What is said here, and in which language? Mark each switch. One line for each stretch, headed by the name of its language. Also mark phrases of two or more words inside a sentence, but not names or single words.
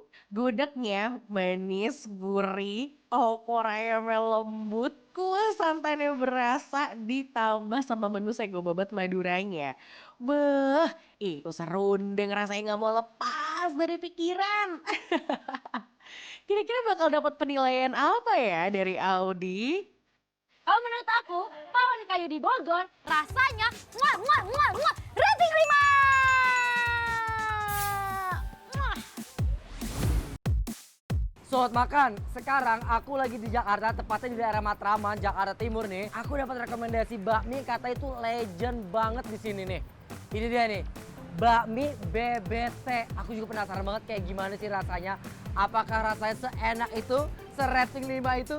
Indonesian: Gudegnya manis, gurih, opor ayamnya lembut, kuah santannya berasa ditambah sama menu sego babat Maduranya. Beuh, itu serundeng rasanya gak mau lepas dari pikiran. Kira-kira bakal dapat penilaian apa ya dari Audi? Kalau menurut aku, Pawon Kayu di Bogor rasanya muah, muah, muah, muah, rating 5! Muah. Sobat makan, sekarang aku lagi di Jakarta, tepatnya di daerah Matraman, Jakarta Timur nih. Aku dapat rekomendasi bakmi, kata itu legend banget di sini nih. Ini dia nih, bakmi BBT. Aku juga penasaran banget kayak gimana sih rasanya. Apakah rasanya seenak itu, serating 5 itu?